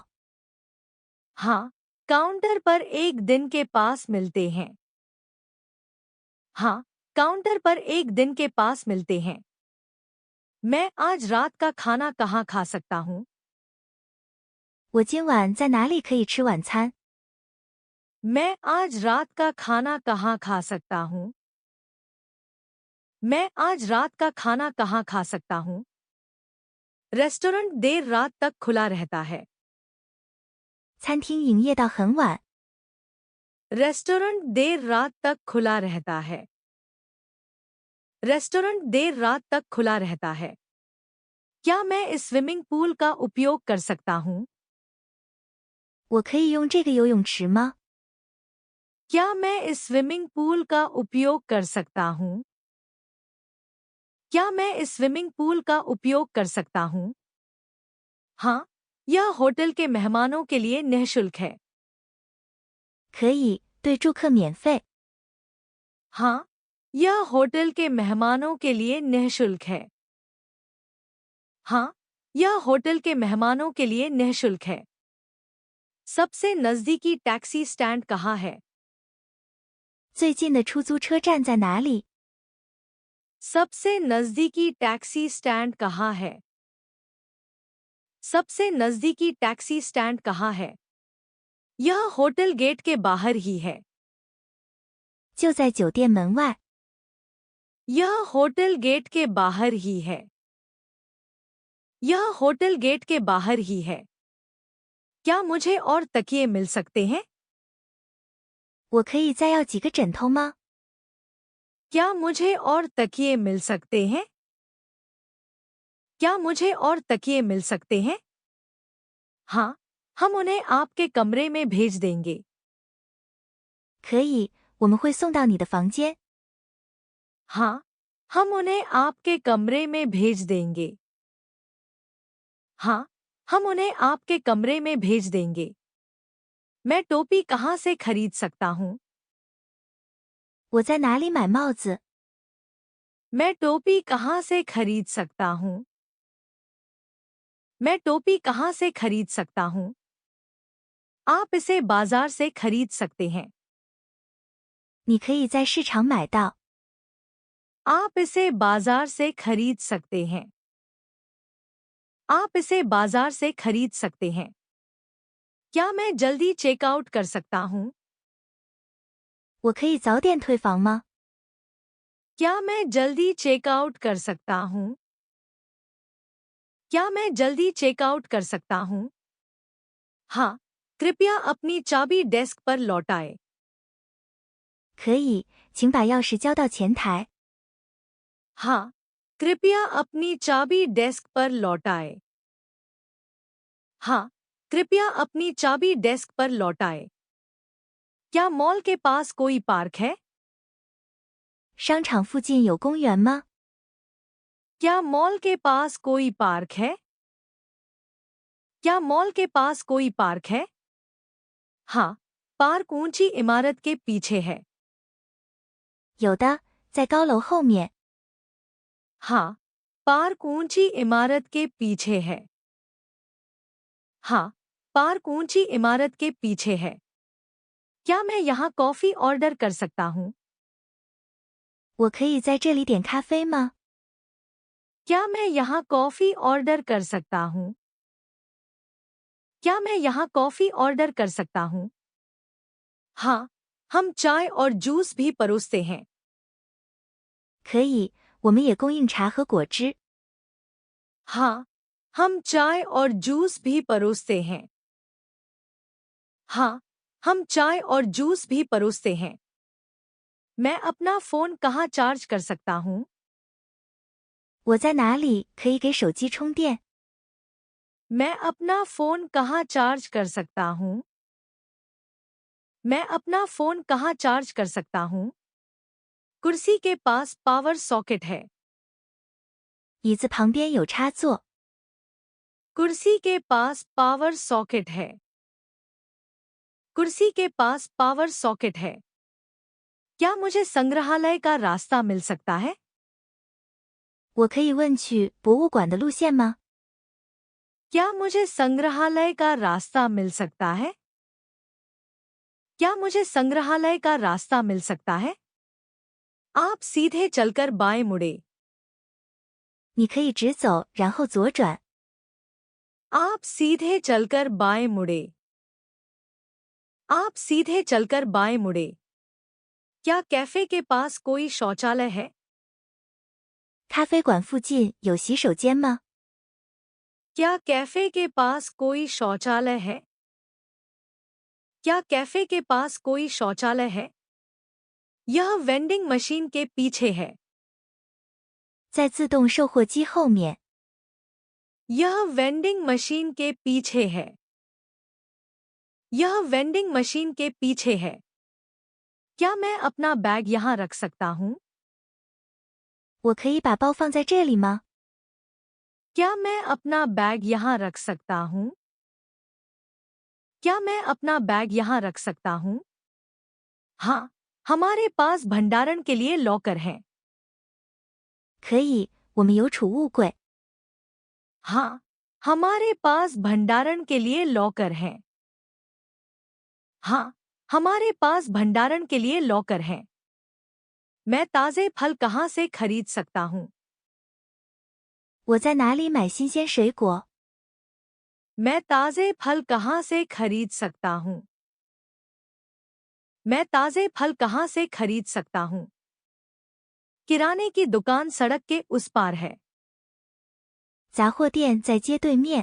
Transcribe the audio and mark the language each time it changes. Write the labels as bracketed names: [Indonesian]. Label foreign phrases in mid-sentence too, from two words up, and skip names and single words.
[Hindi] हाँ, काउंटर पर एक दिन के पास मिलते हैं। हाँ, काउंटर पर एक दिन के पास मिलते हैं। मैं आज रात का खाना कहाँ खा सकता हूँ? [Chinese] 我今晚在哪里可以吃晚餐？ [Hindi] मैं आज रात का खाना कहाँ खा सकता हूँ? मैं आज रात का खाना कहाँ खा सकता हूँ? रेस्टोरेंट देर रात तक खुला रहता है। [Chinese] 餐厅营业到很晚。 [Hindi] रेस्टोरेंट देर रात तक खुला रहता है। रेस्टोरेंट देर रात तक खुला रहता है। क्या मैं इस [English] swimming pool [Hindi] का उपयोग कर सकता हूँ? [Chinese] 我可以用这个游泳池吗？ [Hindi] क्या मैं इस [English] swimming pool [Hindi] का उपयोग कर सकता हूँ? क्या मैं इस [English] swimming pool [Hindi] का उपयोग कर सकता हूँ? हाँ, यह होटल के मेहमानों के लिए निःशुल्क है। [Chinese] 可以，对住客免费。 [Hindi] हाँ, यह होटल के मेहमानों के लिए निःशुल्क है। हाँ, यह होटल के मेहमानों के लिए निःशुल्क है। सबसे नज़दीकी [English] taxi stand [Hindi] कहाँ है? [Chinese] 最近的出租车站在哪里？ [Hindi] सबसे नज़दीकी [English] taxi stand [Hindi] कहाँ है? सबसे नज़दीकी [English] taxi stand [Hindi] कहाँ है? यह [English] hotel gate [Hindi] के बाहर ही है। [Chinese] 就在酒店门外。 [Hindi] यह [English] hotel gate [Hindi] के बाहर ही है। यह [English] hotel gate [Hindi] के बाहर ही है। क्या मुझे और तकिए मिल सकते हैं? [Chinese] 我可以再要几个枕头吗？ [Hindi] क्या मुझे और तकिए मिल सकते हैं? क्या मुझे और तकिए मिल सकते हैं? हाँ, हम उन्हें आपके कमरे में भेज देंगे। [Chinese] 可以，我们会送到你的房间。 [Hindi] हाँ, हम उन्हें आपके कमरे में भेज देंगे। हाँ, हम उन्हें आपके कमरे में भेज देंगे। मैं टोपी कहाँ से खरीद सकता हूँ? [Chinese] 我在哪里买帽子？ [Hindi] मैं टोपी कहाँ से खरीद सकता हूँ? मैं टोपी कहाँ से खरीद सकता हूँ? आप इसे बाजार से खरीद सकते हैं। [Chinese] 你可以在市场买到。 [Hindi] आप इसे बाजार से खरीद सकते हैं। आप इसे बाजार से खरीद सकते हैं। क्या मैं जल्दी चेकआउट कर सकता हूँ? [Chinese] 我可以早点退房吗？ [Hindi] क्या मैं जल्दी चेकआउट कर सकता हूँ? क्या मैं जल्दी चेकआउट कर सकता हूँ? हाँ, कृपया अपनी चाबी डेस्क पर लौटाएं। [Chinese] 可以，请把钥匙交到前台。 [Hindi] हाँ, कृपया अपनी चाबी डेस्क पर लौटाएं। हाँ, कृपया अपनी चाबी डेस्क पर लौटाएं। क्या मॉल के पास कोई पार्क है? [Chinese] 商场附近有公园吗？ [Hindi] क्या मॉल के पास कोई पार्क है? क्या मॉल के पास कोई पार्क है? हाँ, पार्क ऊंची इमारत के पीछे है। [Chinese] 有的，在高楼后面。 [Hindi] हाँ, पार्क ऊंची इमारत के पीछे है। हाँ, पार्क ऊंची इमारत के पीछे है। क्या मैं यहाँ [English] coffee order [Hindi] कर सकता हूँ? [Chinese] 我可以在这里点咖啡吗？ [Hindi] क्या मैं यहाँ [English] coffee order [Hindi] कर सकता हूँ? क्या मैं यहाँ [English] coffee order [Hindi] कर सकता हूँ? हाँ, हम चाय और जूस भी परोसते हैं। [Chinese] 可以，我们也供应茶和果汁。 [Hindi] हाँ, हम चाय और जूस भी परोसते हैं। हाँ, हम चाय और जूस भी परोसते हैं। मैं अपना फोन कहाँ चार्ज कर सकता हूँ? [Chinese] 我在哪里可以给手机充电？ [Hindi] मैं अपना फोन कहाँ चार्ज कर सकता हूँ? मैं अपना फोन कहाँ चार्ज कर सकता हूँ? कुर्सी के पास [English] power socket [Hindi] है। [Chinese] 椅子旁边有插座。 [Hindi] कुर्सी के पास [English] power socket [Hindi] है। कुर्सी के पास [English] power socket [Hindi] है। क्या मुझे संग्रहालय का रास्ता मिल सकता है? [Chinese] 我可以问去博物馆的路线吗？ [Hindi] क्या मुझे संग्रहालय का रास्ता मिल सकता है? क्या मुझे संग्रहालय का रास्ता मिल सकता है? आप सीधे चलकर बाएं मुड़े। [Chinese] 你可以直走，然后左转。 [Hindi] आप सीधे चलकर बाएं मुड़े। आप सीधे चलकर बाएं मुड़े। क्या कैफे के पास कोई शौचालय है? [Chinese] 咖啡馆附近有洗手间吗？ [Hindi] क्या कैफे के पास कोई शौचालय है? क्या कैफे के पास कोई शौचालय है? यह [English] vending machine [Hindi] के पीछे है। [Chinese] 在自动售货机后面。 [Hindi] यह [English] vending machine [Hindi] के पीछे है। यह [English] vending machine [Hindi] के पीछे है। क्या मैं अपना बैग यहाँ रख सकता हूँ? [Chinese] 我可以把包放在这里吗？ [Hindi] क्या मैं अपना बैग यहाँ रख सकता हूँ? क्या मैं अपना बैग यहाँ रख सकता हूँ? हाँ, हमारे पास भंडारण के लिए लॉकर है। [Chinese] 可以，我们有储物柜。 [Hindi] हाँ, हमारे पास भंडारण के लिए लॉकर है। हाँ, हमारे पास भंडारण के लिए लॉकर है। मैं ताजे फल कहाँ से खरीद सकता हूँ? [Chinese] 我在哪里买新鲜水果？ [Hindi] मैं ताजे फल कहाँ से खरीद सकता हूँ? मैं ताजे फल कहाँ से खरीद सकता हूँ? किराने की दुकान सड़क के उस पार है। [Chinese] 杂货店在街对面。